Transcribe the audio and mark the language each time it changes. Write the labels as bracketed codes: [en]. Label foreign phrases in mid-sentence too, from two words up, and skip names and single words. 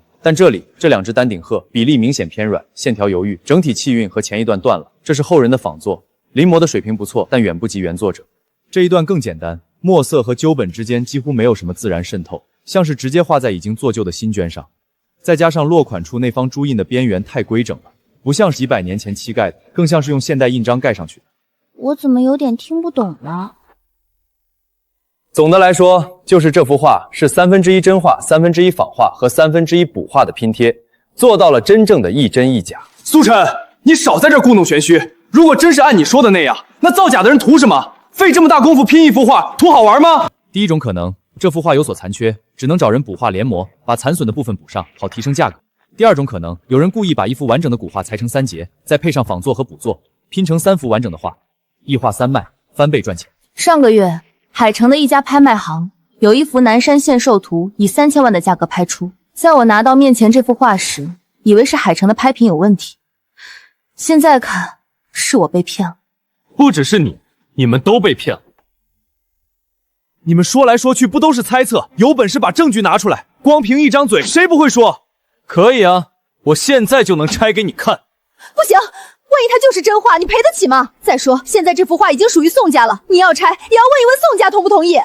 [zh] 但這裡這2隻丹頂鶴比例明顯偏軟，線條猶豫，整體氣韻和前一段斷了，這是後人的仿作，臨摹的水平不錯，但遠不及原作者。這一段更簡單，墨色和膠本之間幾乎沒有什麼自然滲透，像是直接畫在已經做舊的新絹上，再加上落款處那方朱印的邊緣太規整了，不像是幾百年前漆蓋的，更像是用現代印章蓋上去的。我怎麼有點聽不懂了？總的來說，就是這幅畫是1/3真畫、1/3仿畫和1/3補畫的拼貼，做到了真正的一真一假。蘇晨，你少在這故弄玄虛。如果真是按你說的那樣，那造假的人圖什麼？費這麼大功夫拼一幅畫，圖好玩嗎？第一種可能，這幅畫有所殘缺，只能找人補畫連模，把殘損的部分補上，好提升價格。第二種可能，有人故意把一幅完整的古畫裁成3節，再配上仿作和補作，拼成3幅完整的畫，一畫3賣，翻倍賺錢。上個月，海城的一家拍賣行有一幅南山獻壽圖以3000萬的價格拍出，在我拿到面前這幅畫時，以為是海城的拍品有問題，现在看是我被骗了。不只是你，你们都被骗了。你们说来说去不都是猜测？有本事把证据拿出来！光凭一张嘴，谁不会说？可以啊，我现在就能拆给你看。不行，万一它就是真话，你赔得起吗？再说，现在这幅画已经属于宋家了，你要拆也要问一问宋家同不同意。